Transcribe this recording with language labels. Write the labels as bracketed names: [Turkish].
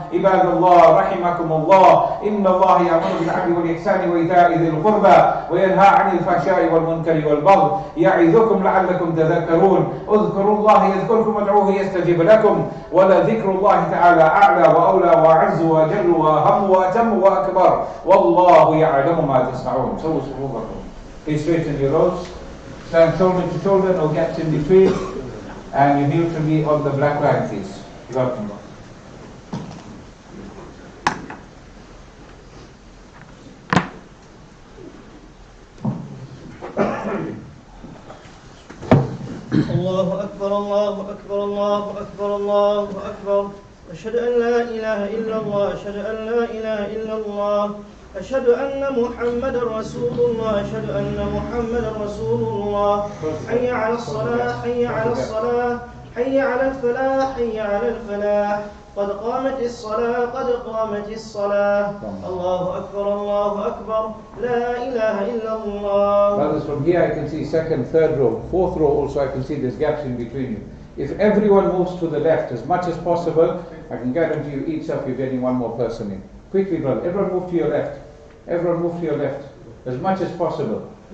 [Arabic] عباد الله رحمكم الله إن الله يأمر بالعدل والإحسان وإيتاء ذي القربى وينهى عن الفحشاء والمنكر والبغي يعظكم لعلكم تذكرون. اذكروا الله يذكركم وادعوه يستجب لكم ولذكر الله تعالى أعلى وأولى وأعز وأجل وأهم وأتم وأكبر والله يعلم ما تصنعون. سووا صفوفكم. [English] Please straighten your rows. Stand shoulder to shoulder, no gaps in between, and you kneel to me on the black line, please. Welcome. [Arabic] الله أكبر الله أكبر الله أكبر الله أكبر. أشهد أن لا إله إلا الله أشهد أن لا إله إلا الله أشهد أن محمدا رسول الله أشهد أن محمدا رسول الله. حي على الصلاة حي على الصلاة حي على الفلاح حي على الفلاح. قد قامت الصلاة قد قامت الصلاة. الله أكبر الله أكبر لا إله إلا الله. [English] Brothers, from here I can see second, third row, fourth row also I can see there's gaps in between you. If everyone moves to the left as much as possible, I can guarantee you each of you getting one more person in. Quickly, brother, everyone move to your left. Everyone move to your left as much as possible.